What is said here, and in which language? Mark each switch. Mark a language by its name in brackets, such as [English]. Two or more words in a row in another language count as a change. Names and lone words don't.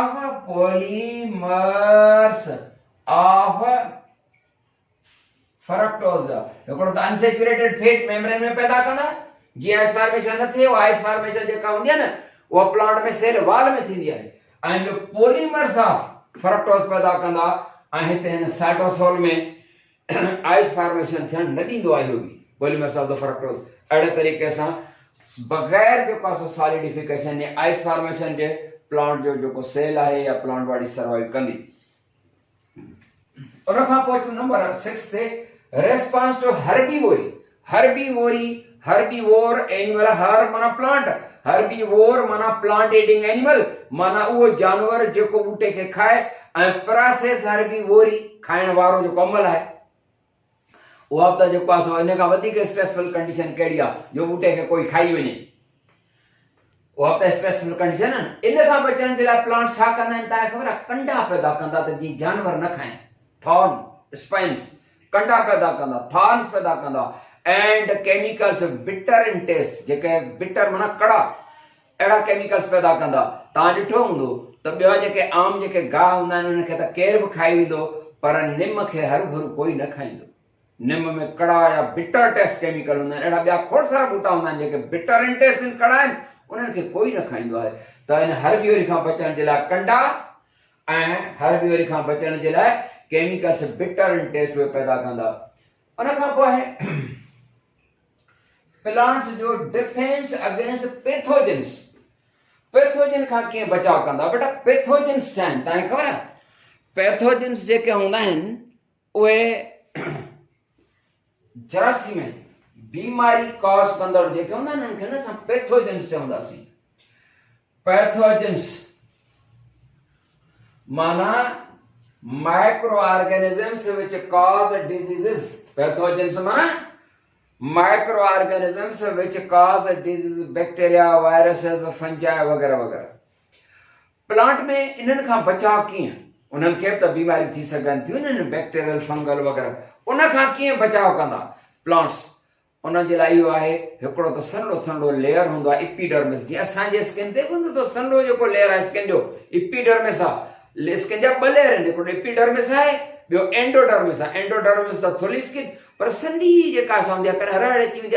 [English] of fructose [Sindhi] हिकिड़ो त [English] unsaturated fat membrane [Sindhi] में पैदा कंदा जीअं [English] ice formation [Sindhi] न थिए उहा [English] ice formation [Sindhi] जेका हूंदी आहे न उहा प्लांट में [English] cell wall [Sindhi] में थींदी आहे ऐं [English] polymers of fructose [Sindhi] पैदा कंदा ऐं हिते हिन साइटोसोल में [English] ice formation [Sindhi] थियण न ॾींदो आहे इहो बि [English] polymers of the fructose [Sindhi] अहिड़े तरीक़े सां बग़ैर जो कासो सॉलिडिफिकेशन या [English] ice formation [Sindhi] जे प्लांट जो जेको सेल आहे या [English] plant body [Sindhi] सर्वाइव कंदी उन खां पोइ नंबर 6 ते [English] response to herbivore animal [Sindhi] हर माना प्लांट हर्बीवोर माना [English] plant eating animal [Sindhi] माना उहो जानवर जेको बूटे खे खाए ऐं प्रोसेस हर्बीवोरी खाइण वारो जो अमल आहे उहा त जेको आहे इन खां वधीक [English] stressful condition [Sindhi] कहिड़ी आहे जो बूटे खे कोई खाई वञे उहा त [English] stressful condition [Sindhi] आहे इन खां बचण जे लाइ प्लांट छा कंदा आहिनि तव्हांखे ख़बर आहे कंडा पैदा कंदा त जीअं जानवर न खाइनि [English] thorn spines [Sindhi] कंडा पैदा कंदा थॉर्न्स पैदा कंदा [English] and chemicals bitter in taste [Sindhi] जेके बिटर माना कड़ा अहिड़ा केमिकल्स पैदा कंदा तव्हां ॾिठो हूंदो त ॿिया जेके आम जेके गाह हूंदा आहिनि उनखे त केरु बि खाई वेंदो पर निम खे हर भरू कोई न खाईंदो निम में कड़ा या [English] bitter taste chemical [Sindhi] हूंदा आहिनि अहिड़ा ॿिया खोड़ सारा बूटा हूंदा आहिनि जेके [English] bitter in taste [Sindhi] में कड़ा आहिनि उन्हनि खे कोई न खाईंदो आहे त हिन हर्बीवरी खां बचण जे लाइ कंडा ऐं हर्बीवरी खां बचण जे लाइ [English] chemicals bitter in taste [Sindhi] उहे पैदा कंदा उन खां पोइ आहे प्लांट्स जो [English] defense against [Sindhi] पैथोजन खां कीअं बचाव कंदा बेटा पैथोजन्स आहिनि तव्हांखे ख़बर आहे पैथोजन्स जेके हूंदा आहिनि उहे जरासीम बीमारी कॉज कंदड़ जेके हूंदा आहिनि उनखे न असां पैथोजन्स चवंदासीं पैथोजन्स माना [English] micro organisms which cause diseases [Sindhi] पैथोजन्स माना [English] micro organisms which cause disease bacteria viruses fungi [Sindhi] वगैरह वगैरह प्लांट में इन्हनि खां बचाव कीअं उन्हनि खे त बीमारी थी सघनि थियूं न [English] bacterial fungal [Sindhi] वगैरह उन खां कीअं बचाव कंदा प्लांट्स उन जे लाइ इहो आहे हिकिड़ो त सन्हो लेयर हूंदो आहे एपिडर्मिस जीअं असांजे स्किन ते हूंदो त सन्हो जेको लेयर आहे स्किन जो एपिडर्मिस आहे स्किन जा ॿ लेयर आहिनि हिकिड़ो एपिडर्मिस आहे ॿियो एंडोडर्मिस आहे एंडोडर्मिस त थोरी स्किन पर सन्ही जेका असां हूंदी आहे कॾहिं रड़ अची वेंदी